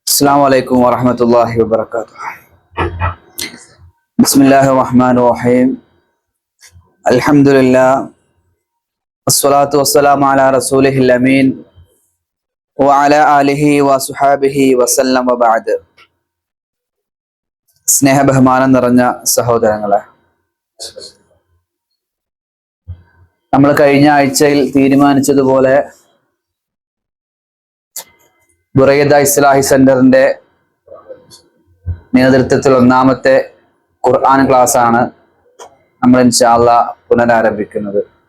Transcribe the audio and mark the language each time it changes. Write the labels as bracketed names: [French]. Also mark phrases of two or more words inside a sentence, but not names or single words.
[Arabic] السلام عليكم ورحمة الله وبركاته. بسم الله الرحمن الرحيم. الحمد لله والصلاة والسلام على رسوله الأمين وعلى آله وصحابه وسلم وبعد. [Malayalam] സ്നേഹ ബഹുമാനം നിറഞ്ഞ സഹോദരങ്ങളെ, നമ്മൾ കഴിഞ്ഞ ആഴ്ചയിൽ തീരുമാനിച്ചതുപോലെ ബുറൈദ ഇസ്ലാഹി സെന്ററിന്റെ നേതൃത്വത്തിൽ ഒന്നാമത്തെ ഖുർആൻ ക്ലാസ് ആണ് നമ്മൾ [Arabic] إن شاء الله [Malayalam] പുനരാരംഭിക്കുന്നത്.